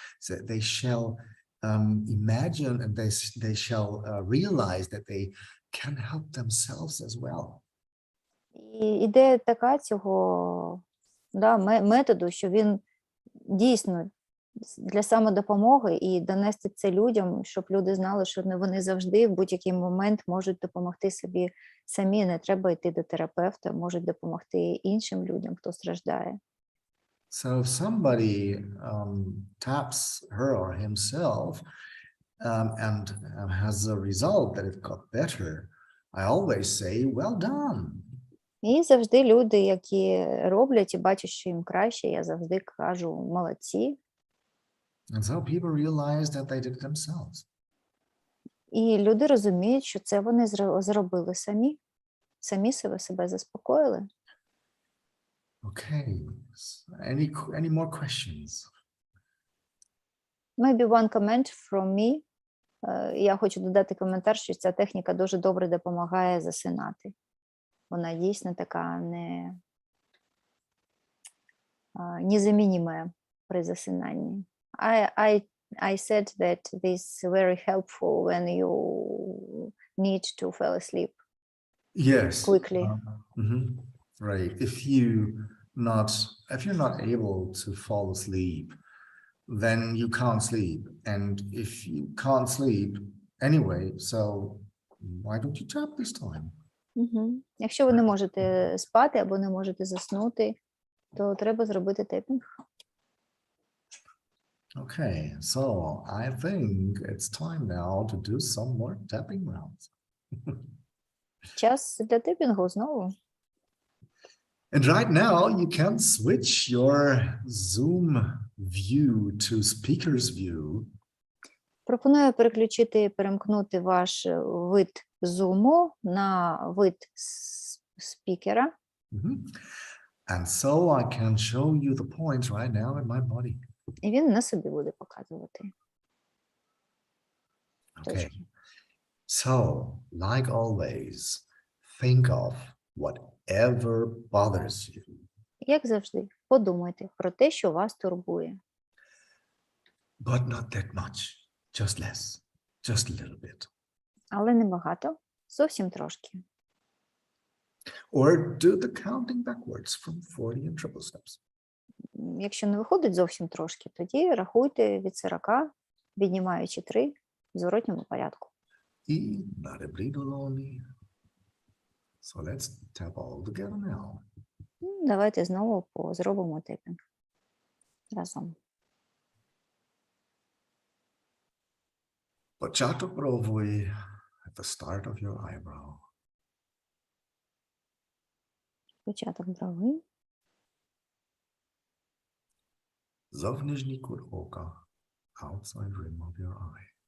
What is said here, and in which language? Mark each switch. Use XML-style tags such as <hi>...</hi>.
<en>So they shall imagine and they shall realize that they can help themselves as well.</en> <uk>І ідея така цього методу, що він дійсно для самодопомоги і донести це людям, щоб люди знали, що вони завжди в будь-який момент можуть допомогти собі самі, не треба йти до терапевта, можуть допомогти іншим людям, хто страждає.</uk> <en>So if somebody taps her or himself and has a result that it got better, I always say, well done,</en> <uk>І завжди люди, які роблять і бачать, що їм краще, я завжди кажу молодці.</uk> <en>And so people realize that they did it themselves.</en> <uk>І люди розуміють, що це вони зробили самі себе заспокоїли.</uk> <en>Okay. Any more questions? Maybe one comment from me.</en> <uk>Я хочу додати коментар, що ця техніка дуже добре допомагає засинати. Вона дійсно така незамінима при засинанні.</uk> <en>I said that this is very helpful when you need to fall asleep Yes. quickly. Right. If you're not able to fall asleep, then you can't sleep. And if you can't sleep anyway, so why don't you tap this time?</en> <uk>Якщо ви не можете спати або не можете заснути, то треба зробити тепінг.</uk> <en>Okay, so I think it's time now to do some more tapping rounds.</en> <uk>Час для тепінгу знову.</uk> <en>And right now you can switch your Zoom view to speaker's view.</en> <uk>Пропоную перемкнути ваш вид зуму на вид спікера.</uk> <en>And so I can show you the points right now in my body.</en> <uk>І він на собі буде показувати.</uk> <en>Okay. So, like always, think of whatever bothers you.</en> <uk>Як завжди, подумайте про те, що вас турбує.</uk> <en>But not that much. Just less. Just a little bit.</en> <uk>Але не багато, зовсім трошки.</uk> <en>Or do the counting backwards from 40 in triple steps.</en> <uk>Якщо не виходить зовсім трошки, тоді рахуйте від 40, віднімаючи 3 в зворотньому порядку.</uk> <en>І not a breathe only. So let's tap all together now.</en> <uk>Давайте знову зробимо тепінг разом. Початок брової</uk> <en>at the start of your eyebrow.</en> <uk>Початок брови. Зовнішній кут ока,</uk> <en>outside rim of your eye.</en>